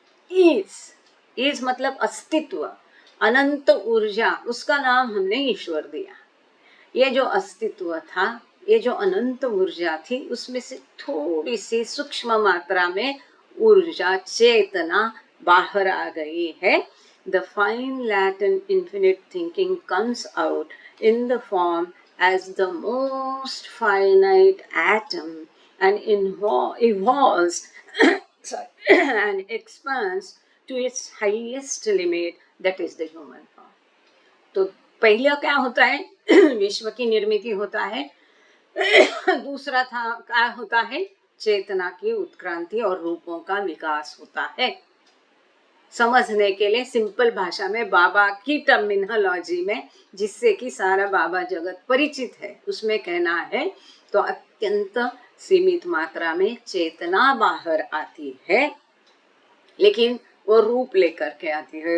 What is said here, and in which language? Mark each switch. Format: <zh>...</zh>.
<hi>Is मतलब अस्तित्व, अनंत ऊर्जा, उसका नाम हमने ईश्वर दिया। ये जो अस्तित्व था, ये जो अनंत ऊर्जा थी, उसमें से थोड़ी सी सूक्ष्म मात्रा में ऊर्जा, चेतना बाहर आ गई है।</hi> <en>The fine latent infinite thinking comes out in the form as the most finite atom and evolves and expands to its highest limit, that is the human form.</en> <hi>तो पहले क्या होता है? विश्व की निर्मित होता है। दूसरा था क्या होता है? चेतना की उत्क्रांति और रूपों का विकास होता है। समझने के लिए सिंपल भाषा में, बाबा की टर्मिनोलॉजी में, जिससे कि सारा बाबा जगत परिचित है, उसमें कहना है तो अत्यंत सीमित मात्रा में चेतना बाहर आती है, लेकिन वो रूप लेकर के आती है।</hi>